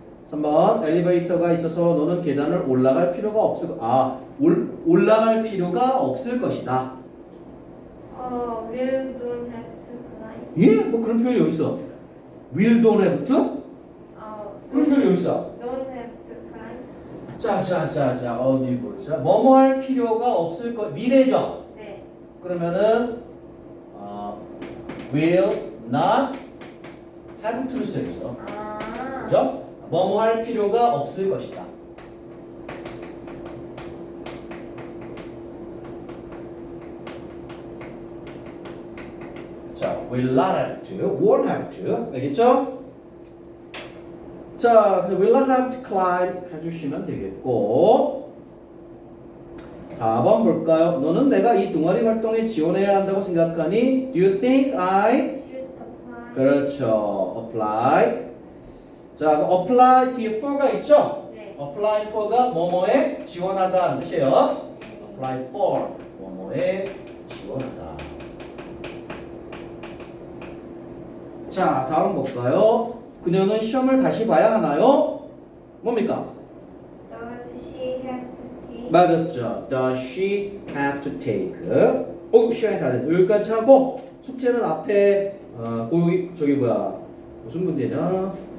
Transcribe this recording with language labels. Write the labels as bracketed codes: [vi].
[ko] 3번, 엘리베이터가 있어서 너는 계단을 올라갈 필요가 올라갈 필요가 없을 것이다. [en] Will don't have to climb. [ko] 예? 뭐 그런 표현이 여기 있어. [en] Will don't have to? [ko] 그런 표현이 여기 있어. [en] Don't have to climb. [ko] 자, 어디 보자. 뭐뭐 할 필요가 없을 것, 미래죠? 네. 그러면은, [en] will not have to [ko] 를 써야죠. 그죠? 뭐뭐 할 필요가 없을 것이다. [en] 자, will not have to, won't have to. [ko] 알겠죠? 자, 그래서 [en] will not have to climb [ko] 해주시면 되겠고 4번 볼까요? 너는 내가 이 동아리 활동에 지원해야 한다고 생각하니? [en] Do you think I? Should apply. [ko] 그렇죠. apply. 자, apply 뒤에 for가 있죠? 네. apply for가 뭐뭐에 지원하다는 뜻이에요. apply for 뭐뭐에 지원하다. 자, 다음 볼까요? 그녀는 시험을 다시 봐야 하나요? 뭡니까? [en] Does she have to take? [ko] 맞았죠. [en] Does she have to take? [ko] 시간이 다 됐네. 여기까지 하고 숙제는 앞에 저기 뭐야 무슨 문제냐?